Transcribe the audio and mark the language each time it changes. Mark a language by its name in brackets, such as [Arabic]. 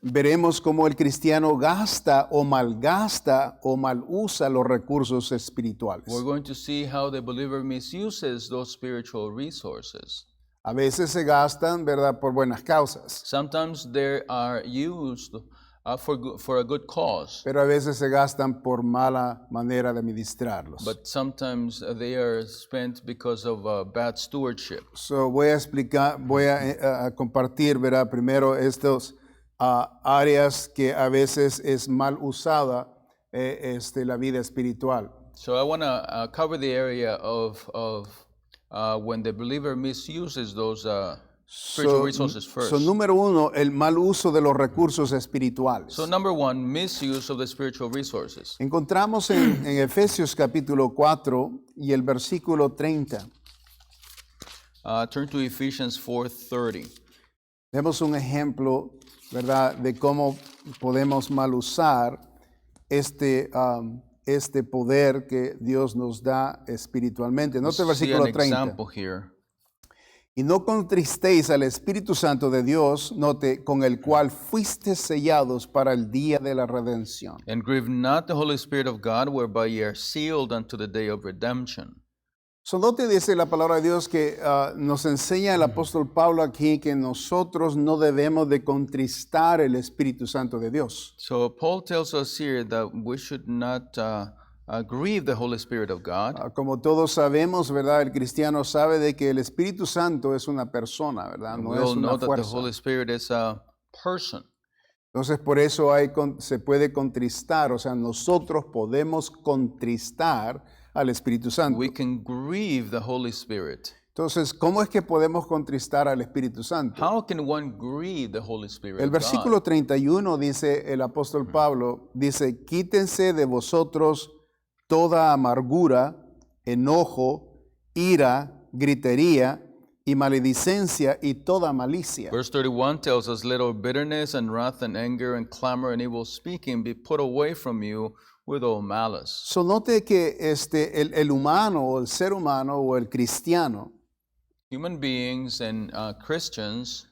[Spanish] veremos cómo el cristiano gasta o malgasta o malusa los recursos espirituales. [English] we're going to see how the believer misuses those spiritual resources. [Spanish] A veces se gastan, ¿verdad?, por buenas causas, [English] Sometimes they are used for a good cause, [Spanish] pero a veces se gastan por mala manera de administrarlos. [English] but sometimes they are spent because of bad stewardship. [Spanish] So voy a compartir, ¿verdad?, primero estos áreas que a veces es mal usada la vida espiritual. [English] So I want to cover the area of when the believer misuses those spiritual resources first. [Spanish] So número uno, el mal uso de los recursos espirituales. [English] So number one, misuse of the spiritual resources. [Spanish] Encontramos en Efesios capítulo 4 y el versículo 30. [English] Turn to Ephesians 4:30. [Spanish] Vemos un ejemplo, ¿verdad?, de cómo podemos mal usar este poder que Dios nos da espiritualmente. Note el [English] See an [Spanish] versículo 30. [English] example here. [Spanish] Y no contristéis al Espíritu Santo de Dios, note, con el cual fuisteis sellados para el día de la redención. [English] And grieve not the Holy Spirit of God, whereby ye are sealed unto the day of redemption. [Spanish] So, note, dice la palabra de Dios que nos enseña el apóstol Pablo aquí que nosotros no debemos de contristar el Espíritu Santo de Dios. [English] So Paul tells us here that we should not grieve the Holy Spirit of God. [Spanish] Como todos sabemos, ¿verdad? El cristiano sabe de que el Espíritu Santo es una persona, ¿verdad? No [English] We [Spanish] es [English] all know [Spanish] una [English] that the [Spanish] fuerza. [English] Holy Spirit is a person. [Spanish] Entonces, por eso se puede contristar, o sea, nosotros podemos contristar al Espíritu Santo. [English] We can grieve the Holy Spirit. [Spanish] Entonces, ¿cómo es que podemos contristar al Espíritu Santo? [English] How can one grieve the Holy Spirit [Spanish] El [English] of God? [Spanish] versículo 31 dice el apóstol Pablo, dice, quítense de vosotros toda amargura, enojo, ira, gritería y maledicencia y toda malicia. [English] Verse 31 tells us, "Let all bitterness and wrath and anger and clamor and evil speaking be put away from you with all malice." [Spanish] So note que el humano o el ser humano o el cristiano, [English] Human beings and Christians